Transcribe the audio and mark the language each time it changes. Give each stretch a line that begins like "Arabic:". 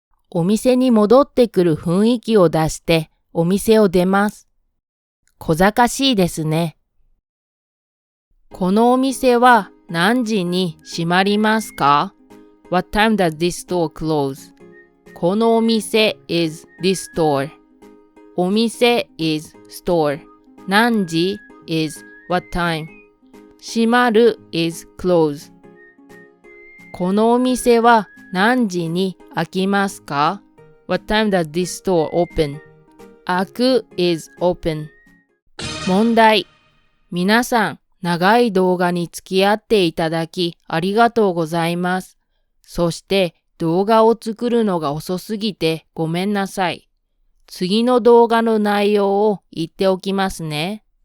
Japanese: お店に戻ってくる雰囲気を出してお店を出ます。小賢しいですね。このお店は何時に閉まりますか？
English: What time does this store close? このお店 is this store. お店 is store. 何時 is what time. 閉まる is close.
Japanese: このお店は何時に開きますか？
English: What time does this store open? 開く is open. 問題。
Japanese: 皆さん、長い動画に付き合っていただきありがとうございます。そして動画を作るのが遅すぎてごめんなさい。次の動画の内容を言っておきますね。